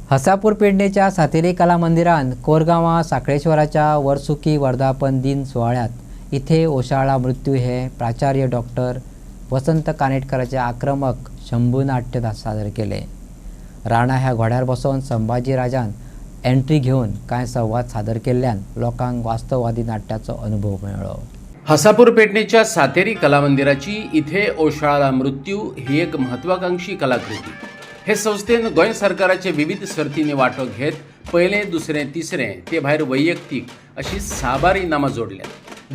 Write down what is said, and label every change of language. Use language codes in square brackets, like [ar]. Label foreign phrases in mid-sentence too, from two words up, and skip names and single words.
[mr] हसापूर पेडणेच्या सातेरी कला मंदिरात कोरगांवा साखळेश्वराच्या वर्सुकी वर्धापन दिन सोहळ्यात इथे ओशाळा मृत्यू हे प्राचार्य डॉक्टर वसंत कानेटकरांचे आक्रमक शंभू नाट्य सादर केले। [kok] राणा ह्या घोड्यार बसवून संभाजी राजान एंट्री घेऊन काय संवाद सादर केल्ल्यान लोकांक वास्तववादी नाट्याचो अनुभव मेळ्ळो। [mr] हसापूर पेडणेच्या सातेरी कला मंदिराची इथे ओशाळा मृत्यू ही एक महत्वाकांक्षी कलाकृती। [kok] हे संस्थेन गोंय सरकाराचे विविध सर्तींनी वांटो घेत पयले, दुसरे, तिसरे ते भायर वैयक्तीक अशी 6 बार इनामां जोडल्यात।